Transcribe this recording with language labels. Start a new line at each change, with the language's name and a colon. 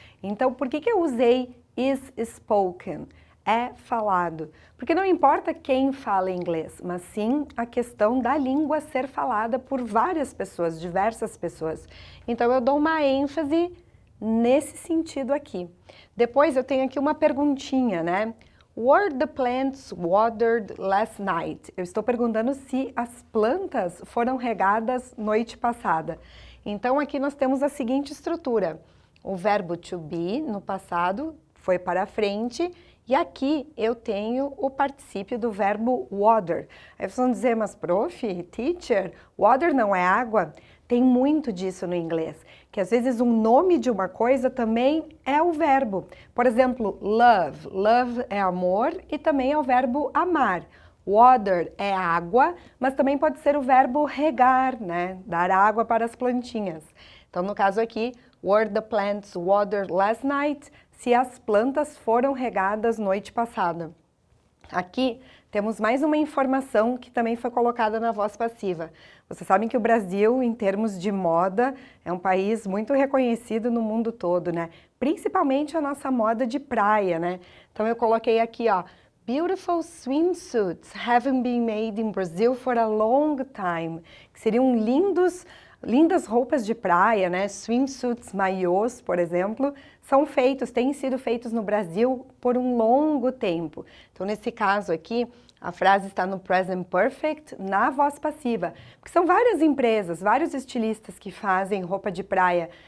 Portuguese: Então, por que eu usei
English: is spoken?
Portuguese: É falado. Porque não importa quem fala inglês, mas sim a questão da língua ser falada por várias pessoas, diversas pessoas. Então, eu dou uma ênfase nesse sentido aqui. Depois, eu tenho aqui uma perguntinha, né?
English: Were the plants watered last night?
Portuguese: Eu estou perguntando se as plantas foram regadas noite passada. Então, aqui nós temos a seguinte estrutura. O verbo to be, no passado, foi para frente. E aqui eu tenho o particípio do verbo water. Aí vocês vão dizer, mas prof, teacher, water não é água? Tem muito disso no inglês, que às vezes um nome de uma coisa também é o verbo. Por exemplo, love. Love é amor e também é o verbo amar. Water é água, mas também pode ser o verbo regar, né? Dar água para as plantinhas. Então, no caso aqui,
English: were the plants watered last night?
Portuguese: Se as plantas foram regadas noite passada. Aqui temos mais uma informação que também foi colocada na voz passiva. Vocês sabem que o Brasil, em termos de moda, é um país muito reconhecido no mundo todo, né? Principalmente a nossa moda de praia, né? Então eu coloquei aqui, ó,
English: Beautiful swimsuits haven't been made in Brazil for a long time.
Portuguese: Que seriam lindas roupas de praia, né? Swimsuits, maiôs, por exemplo, têm sido feitos no Brasil por um longo tempo. Então, nesse caso aqui, a frase está no present perfect, na voz passiva, porque são várias empresas, vários estilistas que fazem roupa de praia.